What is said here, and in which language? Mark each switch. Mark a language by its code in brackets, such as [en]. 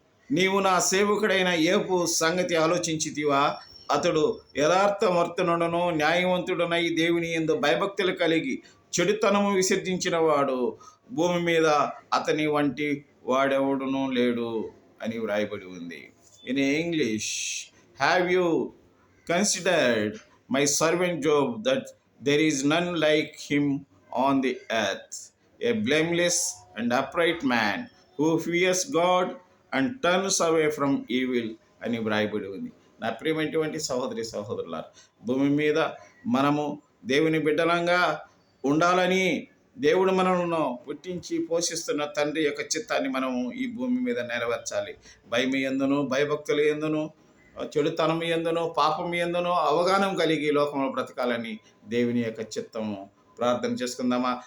[te] నీవు నా సేవకుడైన యోబు సంగతి ఆలోచించితివా? అతడు యథార్థవర్తనుడును న్యాయవంతుడునై దేవుని యందు భయభక్తులు కలిగి చెడుతనము విసర్జించిన వాడు భూమి మీద అతని వంటి వాడెవడునూ లేడు అని వ్రాయబడి ఉంది. [en] In English, have you considered my servant Job, that there is none like him on the earth, a blameless and upright man who fears God and turns away from evil [te] అని వ్రాయబడి ఉంది. నా ప్రియమైనటువంటి సహోదరి సహోదరులారా, భూమి మీద మనము దేవుని బిడ్డలంగా ఉండాలని దేవుడు మనలను పుట్టించి పోషిస్తున్న తండ్రి యొక్క చిత్తాన్ని మనము ఈ భూమి మీద నెరవేర్చాలి. భయం ఎందును, భయభక్తులు ఎందును, చెడుతనం ఎందును, పాపం ఎందును అవగాహన కలిగి లోకంలో బ్రతకాలని దేవుని యొక్క చిత్తము. ప్రార్థన చేసుకుందామా?